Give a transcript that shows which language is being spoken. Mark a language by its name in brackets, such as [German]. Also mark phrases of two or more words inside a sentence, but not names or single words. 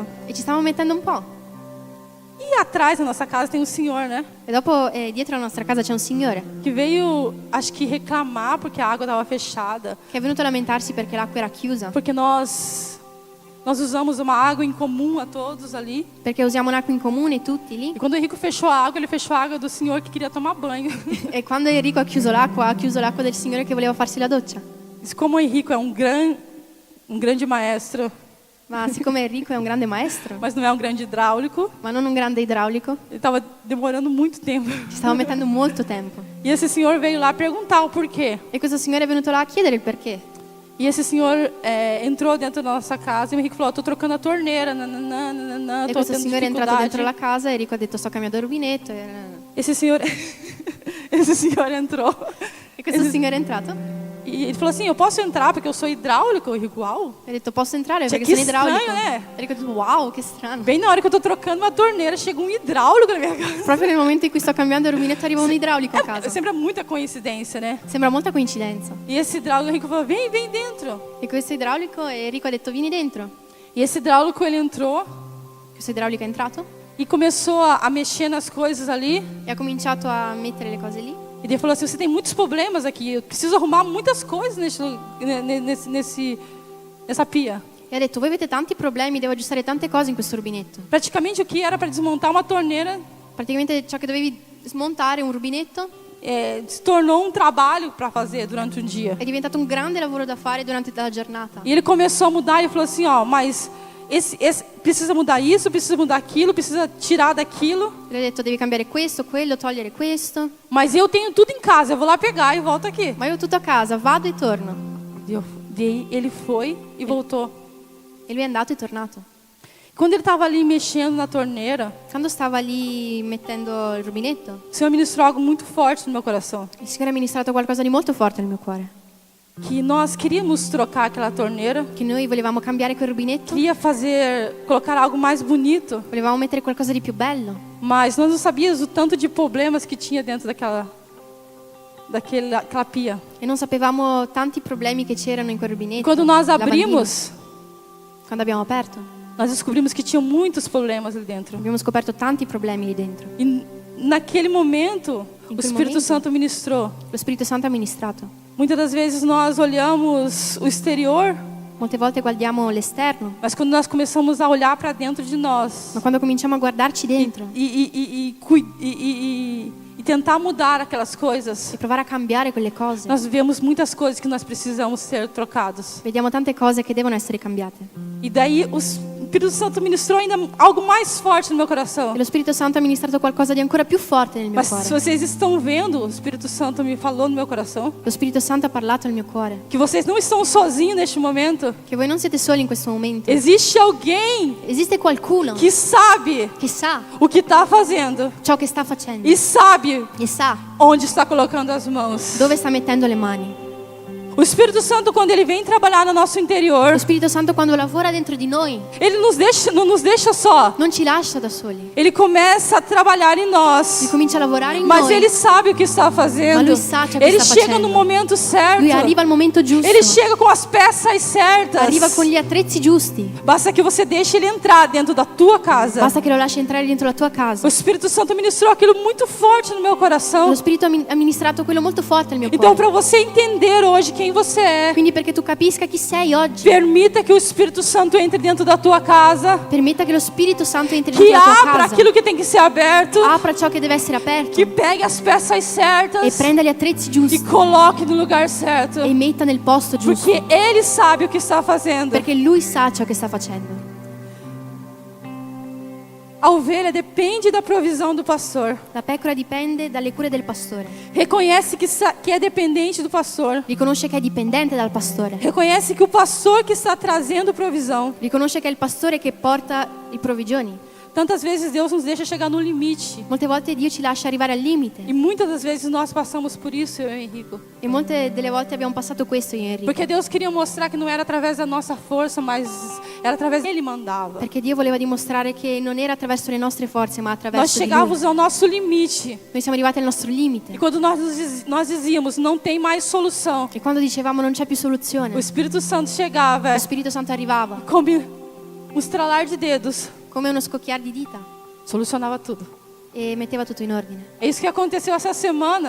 [Italian] E ci stavamo mettendo un po'. [Portuguese] E atrás da nossa casa tem um senhor, né? [Italian] E dopo dietro la nostra casa c'è un signore [Portuguese] Que veio, acho que reclamar porque a água estava fechada. [Italian] che è venuto a lamentarsi perché l'acqua era chiusa. [Portuguese] Porque nós usamos uma água em comum a todos ali. [Italian] Perché usiamo un'acqua in comune tutti lì. [Portuguese] E quando o Henrico fechou a água, ele fechou a água do senhor que queria tomar banho. [Italian] E quando Enrico ha chiuso l'acqua del signore che voleva farsi la doccia. [Portuguese] Mas como o Henrico é um grande maestro, [Italian] Ma siccome Enrico è un grande maestro, [Portuguese] mas não é um grande hidráulico, [Italian] ma non un grande idraulico, [Portuguese] ele estava demorando muito tempo. [Italian] ci stava mettendo molto tempo. [Portuguese] E esse senhor veio lá perguntar o porquê. [Italian] E questo signore è venuto là a chiedere il perché. [Portuguese] E esse senhor entrou dentro da nossa casa e o Henrico falou, tô trocando a torneira, nananana, [Italian] E [Portuguese] tô [Italian] questo [Portuguese] tendo [Italian] signore è entrato dentro la [Portuguese] dificuldade. [Italian] casa e Enrico ha detto sto cambiando il rubinetto. [Portuguese] Esse senhor entrou. [Italian] E questo signore è entrato [Portuguese] E ele falou assim, eu posso entrar porque eu sou hidráulico? Eu digo, uau. [Italian] e ha detto posso entrare Cioè, perché sono che idraulico. strano, eh? Enrico ha detto wow, che strano. [Portuguese] Bem na hora que eu tô trocando uma torneira, chega um hidráulico na minha casa. [Italian] Proprio nel momento in cui sto cambiando il rubinetto arriva un idraulico a [Portuguese] É [Italian] casa. [Portuguese] sempre muita coincidência, né? [Italian] Sembra molta coincidenza. [Portuguese] E esse hidráulico, o Henrico falou, vem dentro. [Italian] E questo idraulico, e Enrico ha detto vieni dentro. [Portuguese] E esse hidráulico, ele entrou [Italian] Questo idraulico è entrato [Portuguese] e começou a mexer nas coisas ali. [Italian] e ha cominciato a mettere le cose lì. [Portuguese] E ele falou assim, você tem muitos problemas aqui, eu preciso arrumar muitas coisas nessa pia. [Italian] E ha detto voi avete tanti problemi, devo aggiustare tante cose in questo rubinetto. [Portuguese] Praticamente o que era para desmontar uma torneira, [Italian] Praticamente ciò che dovevi smontare un rubinetto [Portuguese] se tornou um trabalho para fazer durante um dia. [Italian] è diventato un grande lavoro da fare durante la giornata. [Portuguese] E ele começou a mudar e falou assim, ó, mas precisa mudar isso, precisa mudar aquilo, precisa tirar daquilo. [Italian] Le ho detto devi cambiare questo, quello, togliere questo. [Portuguese] Mas eu tenho tudo em casa, eu vou lá pegar e volto aqui. [Italian] Ma io ho tutto a casa, vado e torno. [Portuguese] Ele foi e voltou. [Italian] E lui è andato e tornato. [Portuguese] Quando ele estava ali mexendo na torneira, [Italian] Quando stava lì mettendo il rubinetto, [Portuguese] o Senhor ministrou algo muito forte no meu coração. [Italian] il Signore ha ministrato qualcosa di molto forte nel mio cuore. [Portuguese] Que nós queríamos trocar aquela torneira, [Italian] Che noi volevamo cambiare quel rubinetto, [Portuguese] queria colocar algo mais bonito, [Italian] volevamo mettere qualcosa di più bello. [Portuguese] mas nós não sabíamos o tanto de problemas que tinha dentro daquela pia. [Italian] E non sapevamo tanti problemi che c'erano in quel rubinetto. [Portuguese] Quando nós [Italian] lavandino. [Portuguese] abrimos, [Italian] Quando abbiamo aperto, [Portuguese] nós descobrimos que tinha muitos problemas ali dentro. [Italian] abbiamo scoperto tanti problemi lì dentro. [Portuguese] E naquele momento, o [Italian] quel [Portuguese] Espírito [Italian] momento? [Portuguese] Santo ministrou. [Italian] Lo Spirito Santo ha ministrato. [Portuguese] Muitas das vezes nós olhamos o exterior, [Italian] Molte volte guardiamo l'esterno, [Portuguese] mas quando nós começamos a olhar para dentro de nós [Italian] ma quando cominciamo a guardarci dentro [Portuguese] e tentar mudar aquelas coisas, [Italian] e provare a cambiare quelle cose, [Portuguese] nós vemos muitas coisas que nós precisamos ser trocados. [Italian] vediamo tante cose che devono essere cambiate. [Portuguese] E daí o Espírito Santo ministrou ainda algo mais forte no meu coração. [Italian] E lo Spirito Santo ha ministrato qualcosa di ancora più forte nel mio [Portuguese] Mas se [Italian] cuore. [Portuguese] vocês estão vendo, o Espírito Santo me falou no meu coração [Italian] Lo Spirito Santo ha parlato nel mio cuore. [Portuguese] que vocês não estão sozinhos neste momento. [Italian] Che voi non siete soli in questo momento. [Portuguese] Existe alguém [Italian] Esiste qualcuno [Portuguese] que sabe [Italian] che sa [Portuguese] o que está fazendo [Italian] ciò che sta facendo [Portuguese] e sabe [Italian] e sa [Portuguese] onde está colocando as mãos. [Italian] dove sta mettendo le mani. [Portuguese] O Espírito Santo, quando ele vem trabalhar no nosso interior, [Italian] Lo Spirito Santo quando lavora dentro di noi [Portuguese] ele não nos deixa só. [Italian] non ci lascia da soli. [Portuguese] Ele começa a trabalhar em [Italian] Lui [Portuguese] nós. [Italian] comincia a lavorare in [Portuguese] Mas [Italian] noi. [Portuguese] ele sabe o que está fazendo. [Italian] Ma lui sa ciò che [Portuguese] Ele [Italian] sta [Portuguese] chega [Italian] facendo. [Portuguese] no momento certo. [Italian] Lui arriva al momento giusto. [Portuguese] Ele chega com as peças certas. [Italian] Arriva con gli attrezzi giusti. [Portuguese] Basta que você deixe ele entrar dentro da tua casa. [Italian] Basta che lo lasci entrare dentro la tua [Portuguese] O [Italian] casa. [Portuguese] Espírito Santo ministrou aquilo muito forte no meu coração. [Italian] Lo Spirito ha ministrato quello molto forte nel mio [Portuguese] Então, [Italian] cuore. [Portuguese] para você entender hoje quem você é, [Italian] Quindi perché tu capisca chi sei oggi, [Portuguese] permita que o Espírito Santo entre dentro da tua casa, [Italian] permetta che lo Spirito Santo entri [Portuguese] que [Italian] dentro la tua [Portuguese] abra [Italian] casa, [Portuguese] aquilo que tem que ser aberto, [Italian] apra ciò che deve essere aperto [Portuguese] que pegue as peças [Italian] e [Portuguese] certas [Italian] prenda gli attrezzi [Portuguese] e [Italian] giusti [Portuguese] coloque no lugar certo, [Italian] e metta nel posto giusto, [Portuguese] porque Ele sabe o que está fazendo. [Italian] perché Lui sa ciò che sta facendo. [Portuguese] A ovelha depende da provisão do pastor. [Italian] La pecora dipende dalle cure del pastore. [Portuguese] Reconhece que é dependente do pastor. [Italian] Riconosce che è dipendente dal pastore. [Portuguese] Reconhece que o pastor que está trazendo provisão. [Italian] Riconosce che è il pastore che porta i provvigioni. [Portuguese] Tantas vezes Deus nos deixa chegar no limite. [Italian] Molte volte Dio ci lascia arrivare al limite. [Portuguese] E muitas das vezes nós passamos por isso, eu e Henrico. [Italian] E molte delle volte abbiamo passato questo io e Enrico. [Portuguese] Porque Deus queria mostrar que não era através da nossa força, mas era através dele mandava. [Italian] Perché Dio voleva dimostrare che non era attraverso le nostre forze, ma [Portuguese] Nós [Italian] attraverso di Lui. [Portuguese] chegávamos ao nosso limite. [Italian] Noi siamo arrivati al nostro [Portuguese] E [Italian] limite. [Portuguese] quando nós dizíamos, não tem mais solução, [Italian] E quando dicevamo non c'è più soluzione, [Portuguese] o Espírito Santo chegava [Italian] lo Spirito Santo arrivava [Portuguese] como um estralar de dedos, [Italian] come uno scocchiar di dita [Portuguese] solucionava tudo. [Italian] e metteva tutto in ordine. [Portuguese] É isso que aconteceu essa semana,